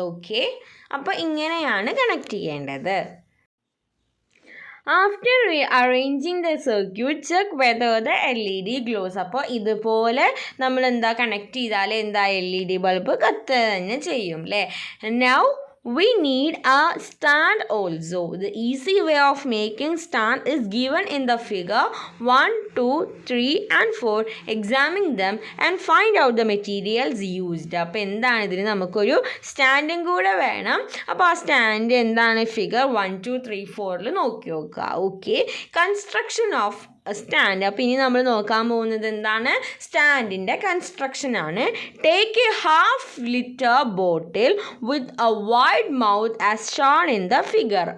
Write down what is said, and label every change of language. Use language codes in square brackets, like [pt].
[en] okay, [ml] അപ്പോൾ ഇങ്ങനെയാണ് connect ചെയ്യേണ്ടത്. [en] After arranging the circuit check whether the LED glows. [ml] അപ്പോൾ ഇതുപോലെ നമ്മൾ എന്താ കണക്ട് ചെയ്താൽ എന്താ LED ബൾബ് കത്തുക തന്നെ ചെയ്യും അല്ലേ. [en] Now we need a stand also. The easy way of making stand is given in the figure 1, 2, 3 and 4. Examine them and find out the materials used. [ml] അപ്പോൾ എന്താണ്, ഇതിന് നമുക്കൊരു സ്റ്റാൻഡും കൂടെ വേണം. അപ്പോൾ ആ സ്റ്റാൻഡ് എന്താണ്, ഫിഗർ 1, 2, 3, 4 നോക്കി നോക്കുക. Okay, [en] Construction of stand. [ml] അപ്പോൾ ഇനി നമ്മൾ നോക്കാൻ പോകുന്നത് എന്താണ്, സ്റ്റാൻഡിൻ്റെ കൺസ്ട്രക്ഷനാണ്. [en] Take a half litre bottle with a wide mouth as shown in the figure.